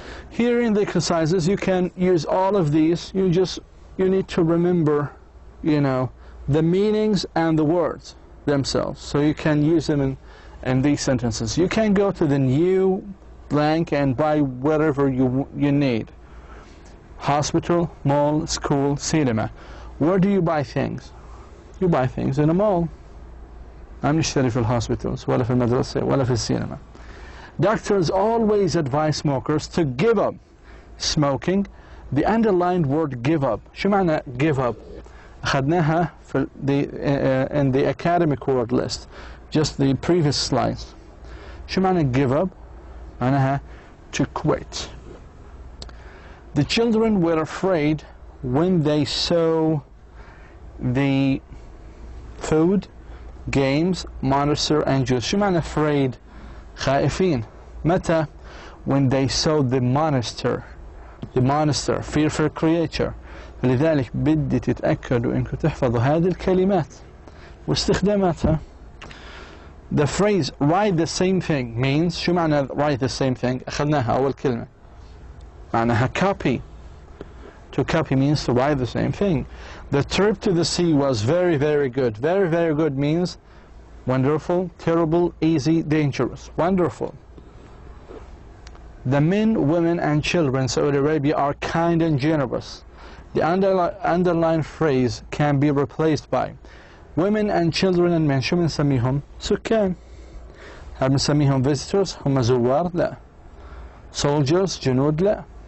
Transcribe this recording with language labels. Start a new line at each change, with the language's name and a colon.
English: Here in the exercises, you can use all of these. You need to remember, the meanings and the words themselves. So you can use them in these sentences. You can go to the new blank and buy whatever you need. Hospital, mall, school, cinema. Where do you buy things? You buy things in a mall.
Arabic: I'm نشتري في الhospitals ولا في المدرسة ولا في السينما.
English: Doctors always advise smokers to give up smoking. The underlined word give up.
Arabic: شو معنى
English: give up؟
Arabic: أخذناها
English: in the academic word list. Just the previous slides.
Arabic: شو معنى
English: give up؟ معناها to quit. The children were afraid when they saw the food, games, monster and juice.
Arabic: شو معنى afraid؟ خائفين.
English: متى؟ When they saw the monster, fearful creature.
Arabic: فلذلك بدي تتأكدوا إنكم تحفظوا هذه الكلمات واستخداماتها.
English: The phrase write the same thing means
Arabic: شو معنى
English: write the same thing؟
Arabic: أخذناها أول كلمة معناها
English: copy. To copy means to write the same thing. The trip to the sea was very, very good. Very, very good means wonderful, terrible, easy, dangerous. Wonderful. The men, women and children in Saudi Arabia are kind and generous. The underlined phrase can be replaced by women and children and men.
Arabic: شو بنسميهم؟ سكان. هل بنسميهم visitors؟ هم زوار؟ لا. Soldiers؟ جنود؟ لا.